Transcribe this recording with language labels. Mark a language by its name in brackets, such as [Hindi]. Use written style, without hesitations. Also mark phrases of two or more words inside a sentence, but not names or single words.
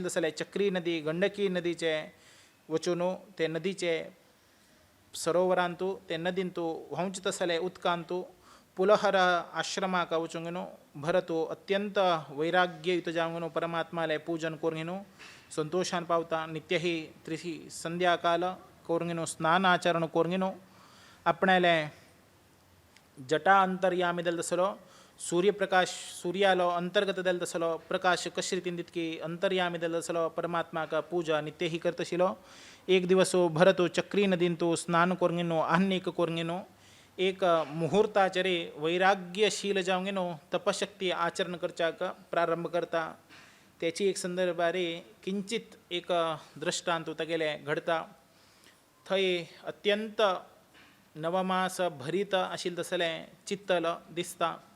[Konkani] तसले चक्री नदी गंडकी नदीचे वचून ते नदीचे सरोवरांतू ते नदींतू व्हांवचे तसले उदकांतू पुलहर आश्रमाक वचूंगेनो भरतो अत्यंत वैराग्ययुत जावंगेनो परमात्माले पूजन कोरंगेनो संतोषान पावता नित्य ही त्रिशी संध्याकाल कोरंगेनो स्नान आचरण कोरंगेनो आपणाले जटा अंतर्यामी दल तसलो सूर्यप्रकाश सूर्यालो अंतर्गत दल तसलो प्रकाश कशे रितीन दितकी अंतर्यामी दल तसलो परमात्माक पूजा नित्य ही करतशिलो एक दिवसो भरतो चक्री नदींतू स्नान कोरंगेनो आह्निक कोरंगेनो एक मुहूर्ताचरे वैराग्यशील जावंगेनो तपशक्ती आचरण करच्याक प्रारंभ करता त्याची एक संदर्भारे किंचित एक दृष्टांत तागेले घडता थंय अत्यंत नवमास भरीत आशिल्लें तसलें चित्तल दिसता.